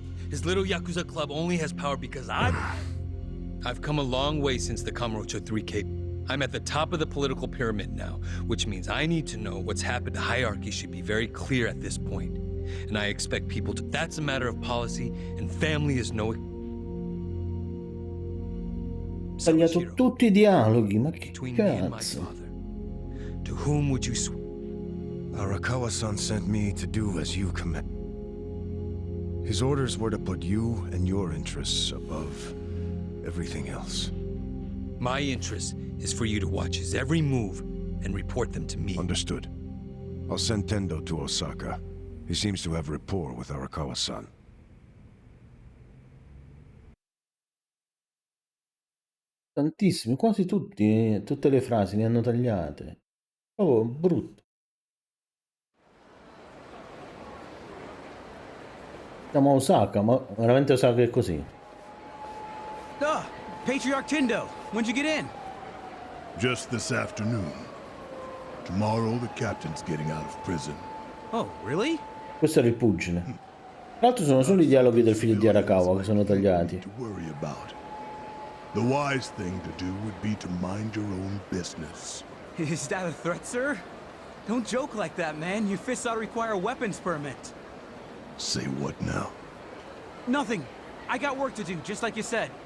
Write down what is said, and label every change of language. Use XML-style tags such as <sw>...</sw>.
<en>His little Yakuza club only has power because I've come a long way since the Kamurocho 3K. I'm at the top of the political pyramid now, which means I need to know what's happened. The hierarchy should be very clear at this point. And I expect people to... That's a matter of policy, and family is no...</en> <it>Tagliato tutti I dialoghi, ma che</it> <en>Between me and my</en> <it>cazzo?</it> <en>father. To whom would you swear? Arakawa-san sent me to do as you command. His orders were to put you and your interests above everything else. My interest is for you to watch his every move and report them to me. Understood. I'll send Tendo to Osaka. He seems to have rapport with Arakawa-san.</en> <it>Tantissimi, quasi tutti, tutte le frasi le hanno tagliate. Oh, brutto. Siamo a Osaka, ma veramente Osaka è così?</it> <en>Ah, Patriarch Tendo, when'd you get in? Just this afternoon. Tomorrow the captain's getting out of prison. Oh, really?</en> <it>Questo era il pugile. Tra l'altro sono solo i dialoghi del figlio di Arakawa che sono tagliati.</it> <en>To worry about. The wise thing to do would be to mind your own business. Is that a threat, sir? Don't joke like that, man. Your fists ought to require a weapons permit. Say what now? Nothing. I got work to do, just like you said.</en>